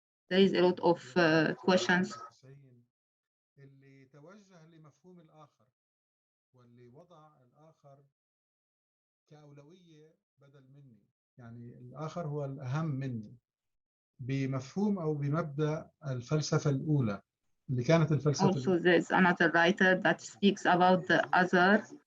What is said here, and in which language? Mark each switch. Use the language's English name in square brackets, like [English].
[English] There is a lot of questions. [Arabic] اللي توجه لمفهوم الآخر واللي وضع الآخر كأولوية بدل مني، يعني الآخر هو الأهم مني، بمفهوم أو بمبدأ الفلسفة الأولى اللي كانت الفلسفة. [English] Also, there's another writer that speaks about the other.